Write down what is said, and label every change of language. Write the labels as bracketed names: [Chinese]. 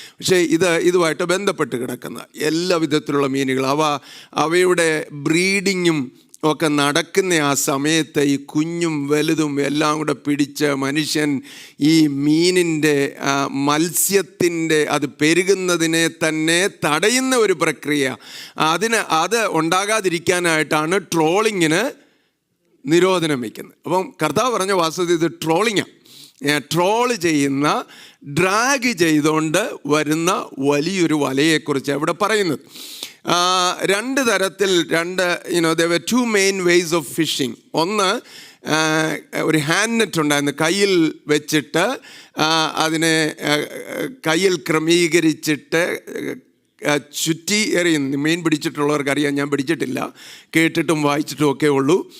[Malayalam] പക്ഷേ ഇതുമായിട്ട് ബന്ധപ്പെട്ട് കിടക്കുന്ന എല്ലാ വിധത്തിലുള്ള മീനുകൾ, അവയുടെ ബ്രീഡിങ്ങും ഒക്കെ നടക്കുന്ന ആ സമയത്ത് ഈ കുഞ്ഞും വലുതും എല്ലാം കൂടെ പിടിച്ച് മനുഷ്യൻ ഈ മീനിൻ്റെ മത്സ്യത്തിൻ്റെ അത് പെരുകുന്നതിനെ തന്നെ തടയുന്ന ഒരു പ്രക്രിയ, അത് ഉണ്ടാകാതിരിക്കാനായിട്ടാണ് ട്രോളിങ്ങിന് നിരോധനം വയ്ക്കുന്നത്. അപ്പം കർത്താവ് പറഞ്ഞ വാസ്തവത്തിൽ ഇത് ട്രോളിങ്ങാണ്. ട്രോള് ചെയ്യുന്ന, ഡ്രാഗ് ചെയ്തുകൊണ്ട് വരുന്ന വലിയൊരു വലയെക്കുറിച്ച് ഇവിടെ പറയുന്നത്. രണ്ട് തരത്തിൽ [English] there were two main ways of fishing. [Malayalam] ഒന്ന്, ഒരു ഹാൻഡ് നെറ്റ് ഉണ്ടായിരുന്നു, കയ്യിൽ വെച്ചിട്ട് അതിനെ കയ്യിൽ ക്രമീകരിച്ചിട്ട് ചുറ്റി എറിയുന്നു. മീൻ പിടിച്ചിട്ടുള്ളവർക്കറിയാം, ഞാൻ പിടിച്ചിട്ടില്ല, കേട്ടിട്ടും വായിച്ചിട്ടും ഒക്കെ ഉള്ളൂ.